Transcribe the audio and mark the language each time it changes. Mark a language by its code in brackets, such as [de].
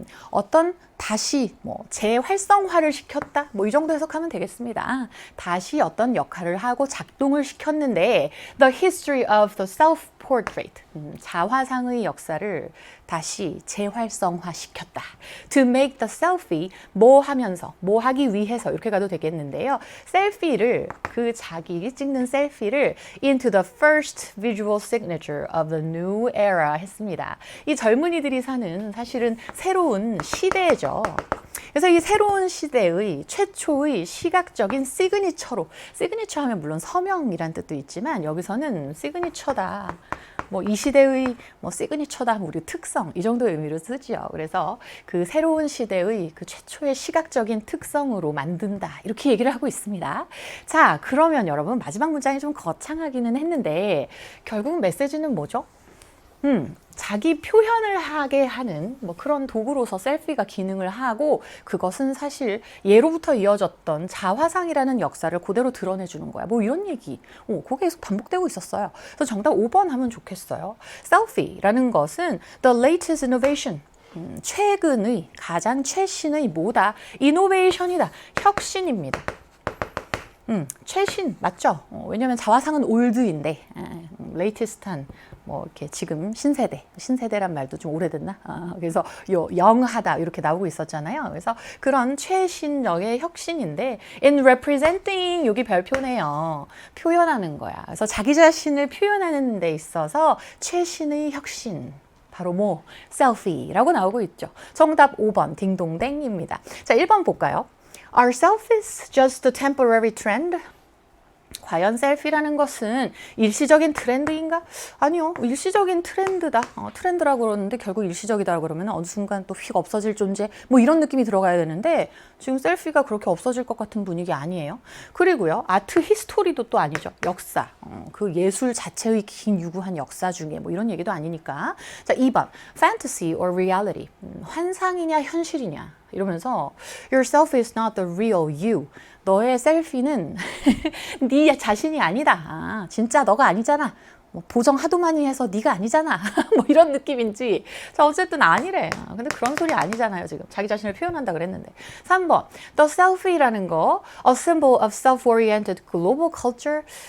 [ko] 어떤 다시 뭐 재활성화를 시켰다 뭐 이 정도 해석하면 되겠습니다. 다시 어떤 역할을 하고 작동을 시켰는데 [en] the history of the self-portrait [ko] 자화상의 역사를 다시 재활성화 시켰다. [en] To make the selfie [ko] 뭐 하면서 뭐 하기 위해서 이렇게 가도 되겠는데요. 셀피를 그 자기 찍는 셀피를 [en] into the first visual signature of the new era 했습니다. [ko] 이 젊은이들이 사는 사실은 새로운 시대죠. 그래서 이 새로운 시대의 최초의 시각적인 시그니처로, 시그니처 하면 물론 서명이란 뜻도 있지만 여기서는 시그니처다. 뭐 이 시대의 뭐 시그니처다, 우리 특성 이 정도의 의미로 쓰지요. 그래서 그 새로운 시대의 그 최초의 시각적인 특성으로 만든다 이렇게 얘기를 하고 있습니다. 자, 그러면 여러분 마지막 문장이 좀 거창하기는 했는데 결국 메시지는 뭐죠? 자기 표현을 하게 하는 뭐 그런 도구로서 셀피가 기능을 하고 그것은 사실 예로부터 이어졌던 자화상이라는 역사를 그대로 드러내주는 거야. 뭐 이런 얘기. 그게 계속 반복되고 있었어요. 그래서 정답 5번 하면 좋겠어요. 셀피라는 것은 [en] the latest innovation. [ko] 최근의 가장 최신의 뭐다? 이노베이션이다. 혁신입니다. 최신 맞죠? 왜냐하면 자화상은 올드인데 레이티스트한 뭐 이렇게 지금 신세대란 말도 좀 오래됐나? 그래서 영하다 이렇게 나오고 있었잖아요. 그래서 그런 최신력의 혁신인데 [en] in representing [ko] 여기 별표네요. 표현하는 거야. 그래서 자기 자신을 표현하는 데 있어서 최신의 혁신. 바로 뭐 셀피라고 나오고 있죠. 정답 5번 딩동댕입니다. 자, 1번 볼까요? [en] Are selfies just a temporary trend? [ko] 과연 셀피라는 것은 일시적인 트렌드인가? 아니요. 일시적인 트렌드다. 트렌드라고 그러는데 결국 일시적이다 그러면 어느 순간 또 휙 없어질 존재 뭐 이런 느낌이 들어가야 되는데 지금 셀피가 그렇게 없어질 것 같은 분위기 아니에요. 그리고요. 아트 히스토리도 또 아니죠. 역사. 그 예술 자체의 긴 유구한 역사 중에 뭐 이런 얘기도 아니니까. 자, 2번. [en] Fantasy or reality. [ko] 환상이냐 현실이냐. 이러면서 [en] Your selfie is not the real you. [ko] 너의 셀피는 네 자신이 아니다. 진짜 너가 아니잖아. 뭐 보정 하도 많이 해서 네가 아니잖아. 뭐 이런 느낌인지. 자, 어쨌든 아니래. 근데 그런 소리 아니잖아요. 지금 자기 자신을 표현한다 그랬는데. [en] 3번. The selfie라는 거 A symbol of self-oriented global culture.